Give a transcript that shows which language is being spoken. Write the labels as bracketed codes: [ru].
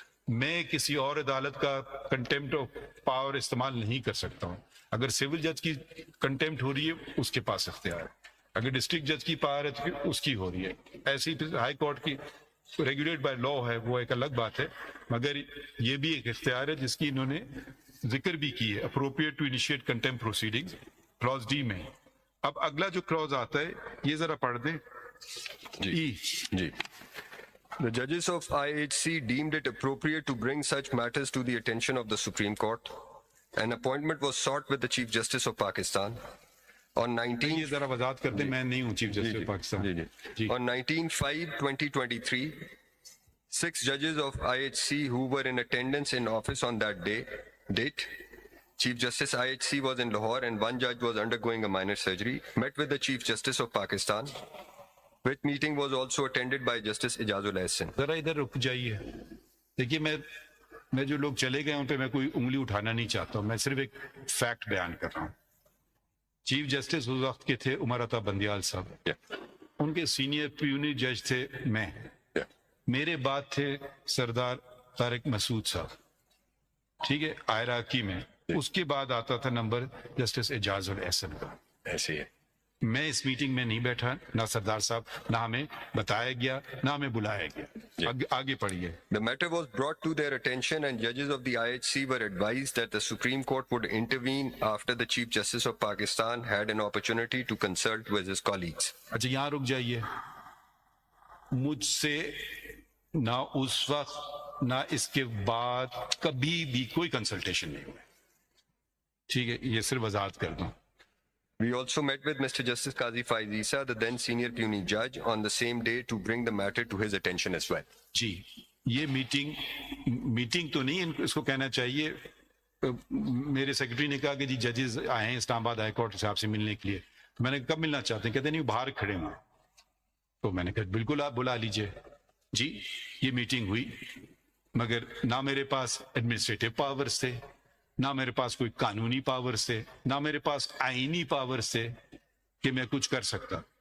[ur] میں کسی اور عدالت کا کنٹیمپٹ آف پاور استعمال نہیں کر سکتا ہوں. اگر سول جج کی کنٹیمپٹ ہو رہی ہے اس کے پاس اختیار ہے, اگر ڈسٹرکٹ جج کی پاور ہے تو اس کی ہو رہی ہے. ایسی ہائی کورٹ کی ریگولیٹ بائی لا ہے, وہ ایک الگ بات ہے, مگر یہ بھی ایک اختیار ہے جس کی انہوں نے ذکر بھی کی ہے [en] appropriate to initiate contempt proceedings clause D میں. [ur] اب اگلا جو clause آتا ہے یہ ذرا پڑھ دیں. جی. [en] The judges of IHC deemed it appropriate to bring such matters to the attention of the Supreme Court. An appointment was sought with the Chief Justice of Pakistan. On 19 [ur] یہ ذرا وضاحت کرتے میں نہیں ہوں chief justice Pakistan. [en] On 19/5/2023, 6 judges of IHC who were in attendance in office on that date, Chief Justice IHC was in Lahore and one judge was undergoing a minor surgery, met with the Chief Justice of Pakistan, which meeting was also attended by Justice Ijazul Ahsan. [ur] ذرا ادھر رک جائیے. دیکھیے میں جو لوگ چلے گئے ان پہ میں کوئی انگلی اٹھانا نہیں چاہتا ہوں, میں صرف ایک فیکٹ بیان کر رہا ہوں. چیف جسٹس اس وقت کے تھے عمر عطا بندیال صاحب, ان کے سینئر پیونی جج تھے میں, میرے بعد تھے سردار طارق مسعود صاحب, ٹھیک ہے, آئراقی میں. اس کے بعد آتا تھا نمبر جسٹس اعجاز الاحسن کا. ایسے ہی ہے. میں اس میٹنگ میں نہیں بیٹھا, نہ سردار صاحب, نہ ہمیں بتایا گیا, نہ ہمیں بلایا گیا. آگے پڑھیے. [en] The matter was brought to their attention and judges of the IHC were advised that the Supreme Court would intervene after the Chief Justice of Pakistan had an opportunity to consult with his colleagues. [ur] اچھا یہاں رک جائیے. مجھ سے نہ اس وقت نہ اس کے بعد کبھی بھی کوئی کنسلٹیشن نہیں ہوئی, ٹھیک ہے, یہ صرف وضاحت کر دوں. [en] We also met with Mr. Justice Qazi Faiz Isa, the then senior puny judge, on the same day to bring the matter to his attention as well. [ur] جی یہ میٹنگ تو نہیں, اس کو کہنا چاہیے. میرے سیکرٹری نے کہا کہ جی ججز آئے ہیں اسلام آباد ہائی کورٹ صاحب سے ملنے کے لیے. میں نے کب ملنا چاہتے ہیں, کہتے نہیں باہر کھڑے ہیں. تو میں نے کہا بالکل آپ بلا لیجئے. جی یہ میٹنگ ہوئی, مگر نہ میرے پاس ایڈمنسٹریٹو پاورز تھے, نہ میرے پاس کوئی قانونی پاورز تھے, نہ میرے پاس آئینی پاورز تھے کہ میں کچھ کر سکتا.